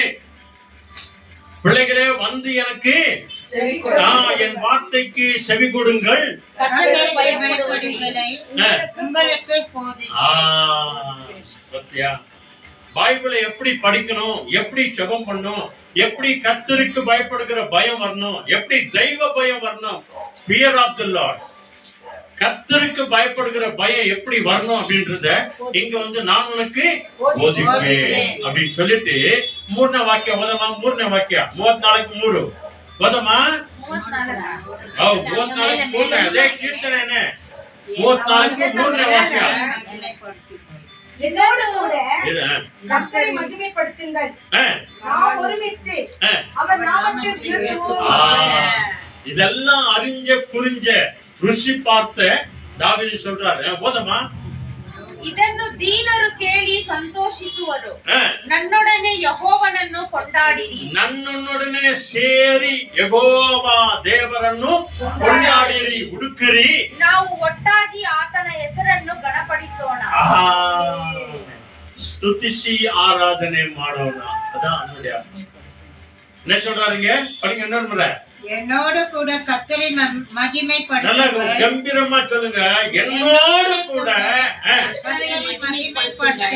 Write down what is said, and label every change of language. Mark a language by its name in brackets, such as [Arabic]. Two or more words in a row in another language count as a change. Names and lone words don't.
[Tamil] பிள்ளைகளே வந்து எனக்கு என் வார்த்தைக்கு செவி கொடுங்கள். பைபிளை எப்படி படிக்கணும், எப்படி ஜெபம் பண்ணணும், எப்படி கர்த்தருக்கு பயப்படுகிற பயம் வரணும், எப்படி தெய்வ பயம் வரணும், [English] fear of the Lord. [Tamil] கர்த்தருக்கு பயப்படுகிற பயம் எப்படி வரணும் அப்படின்றத இங்க வந்து நான் உனக்கு போதிப்பேன் அப்படின்னு சொல்லிட்டு [Kannada] 3ನೇ ವಾಕ್ಯ ಓದಮ್ಮ. 3ನೇ ವಾಕ್ಯ 34 ಓದಮ್ಮ. 34 ಅದೇ ಕೀರ್ತನೆ 34 3ನೇ ವಾಕ್ಯ. [Tamil] என்னோடு கூட கர்த்தரை மகிமைப்படுத்துங்கள், நாம் ஒருமித்து அவர் நாமத்தை உயர்த்துவோம். இதெல்லாம் அறிஞ்ச புரிஞ்ச ருசி பார்த்த தாவீது சொல்றாரு. போதமா [Kannada] ಇದನ್ನು ದೀನರು ಕೇಳಿ ಸಂತೋಷಿಸುವರು. ஆ, ನನ್ನೊಡನೆ ಯೆಹೋವನನ್ನು ಕೊಂಡಾಡಿರಿ. ನನ್ನೊಡನೆ ಸೇರಿ ಯೆಹೋವ ದೇವರನ್ನು ಕೊಂಡಾಡಿರಿ, ಹುಡುಕಿರಿ. ನಾವು ಒಟ್ಟಾಗಿ ಆತನ ಹೆಸರನ್ನು ಗಣಪಡಿಸೋಣ. [Tamil] ஆஹா, ஸ்துதிசி ஆராதனை ಮಾಡೋಣ. அதான் அதனுடைய அர்த்தம். என்ன சொல்றாருங்க? படிங்க இன்னொரு முறை. என்னோடு கூட கர்த்தரை நல்லா மகிமைப்படுத்துங்கள். கம்பீரமா சொல்லுங்க. என்னோடு கூட கர்த்தரை மகிமைப்படுத்துங்கள்.